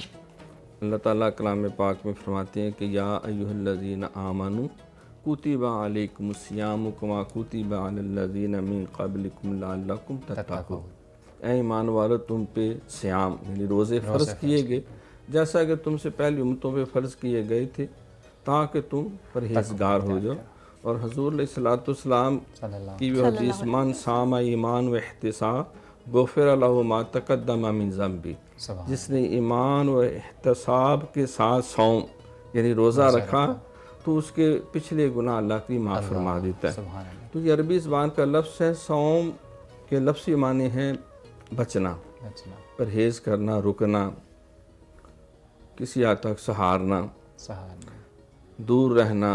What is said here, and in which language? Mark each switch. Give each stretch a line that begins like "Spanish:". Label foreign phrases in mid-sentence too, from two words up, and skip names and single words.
Urdu: اللہ تعالیٰ کلام پاک میں فرماتے ہیں کہ
Arabic: یا ایھا الذین آمنوا کتب علیکم الصیام کما کتب علی الذین من قبلکم لعلکم تتقون۔
Urdu: اے ایمان والو، تم پہ صیام یعنی روزے فرض کیے گئے جیسا کہ تم سے پہلی امتوں پہ فرض کیے گئے تھے تاکہ تم پرہیزگار ہو جاؤ۔ اور حضور علیہ الصلوۃ والسلام کی بھی حدیث،
Arabic: من صام ایمان و احتساب غفر لہ ما تقدم من ذنبہ،
Urdu: جس نے ایمان و احتساب کے ساتھ صوم یعنی روزہ رکھا تو اس کے پچھلے گناہ اللہ کی معاف فرما دیتا ہے۔ تو یہ عربی زبان کا لفظ ہے۔ صوم کے لفظی معنی ہیں بچنا، پرہیز کرنا، رکنا، کسی حد تک سہارنا، دور رہنا۔